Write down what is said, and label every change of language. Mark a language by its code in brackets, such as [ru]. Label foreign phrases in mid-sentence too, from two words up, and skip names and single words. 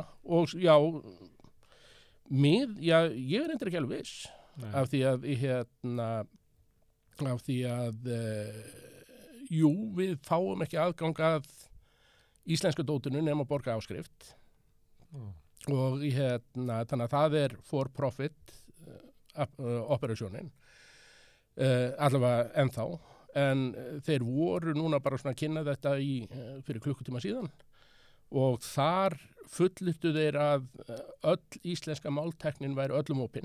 [is] Og já, ég endur ekki alveg viss. Af því að við fáum ekki aðgang að íslenska dótinu nema að borga áskrift og þannig að það er [en] for profit [is] operasjónin allavega ennþá en þeir voru núna bara svona að kynna þetta fyrir klukkutíma síðan og þar fullyrtu þeir að öll íslenska máltæknin væri öllum opin.